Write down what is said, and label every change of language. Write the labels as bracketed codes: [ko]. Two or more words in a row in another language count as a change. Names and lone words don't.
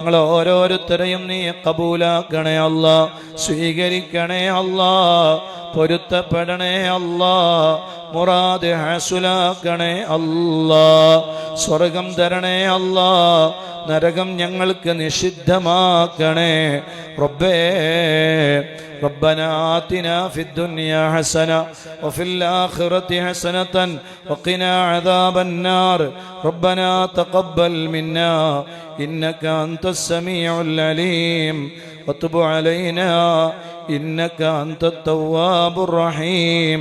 [ml] ഞങ്ങൾ ഓരോരുത്തരെയും നീ കബൂലാക്കണേ അല്ലാഹ്. സ്വീകരിക്കണേ അല്ലാ, പൊരുത്തപ്പെടണേ അല്ലാ, മുറാദ് ഹാസുലാക്കണേ അല്ലാ, സ്വർഗം തരണേ അല്ലാ, നരകം ഞങ്ങൾക്ക് നിഷിദ്ധമാക്കണേ റബ്ബേ. [ar] ربنا آتنا في الدنيا حسنة وفي الآخرة حسنة وقنا عذاب النار. ربنا تقبل منا إنك أنت السميع العليم وتب علينا إنك أنت التواب الرحيم.